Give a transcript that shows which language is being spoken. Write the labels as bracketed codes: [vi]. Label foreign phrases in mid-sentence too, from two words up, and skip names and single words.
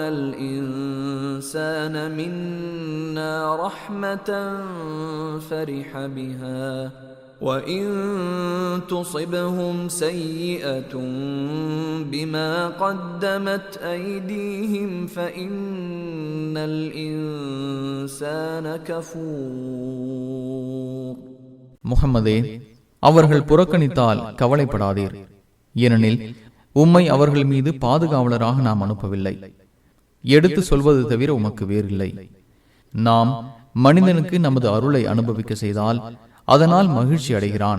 [ar] الْإِنسَانَ مِنَّا رَحْمَةً فَرِحَ بِهَا وَإِن تُصِبْهُمْ سَيِّئَةٌ بِمَا قَدَّمَتْ أَيْدِيهِمْ فَإِنَّ الْإِنسَانَ كَفُورٌ. [ta] முஹம்மதே, அவர்கள் புறக்கணித்தால் கவலைப்படாதீர். ஏனெனில் உம்மை அவர்கள் மீது பாதுகாவலராக நாம் அனுப்பவில்லை. எடுத்து சொல்வது தவிர உமக்கு வேறில்லை. நாம் மனிதனுக்கு நமது அருளை அனுபவிக்க செய்தால் அதனால் மகிழ்ச்சி அடைகிறான்.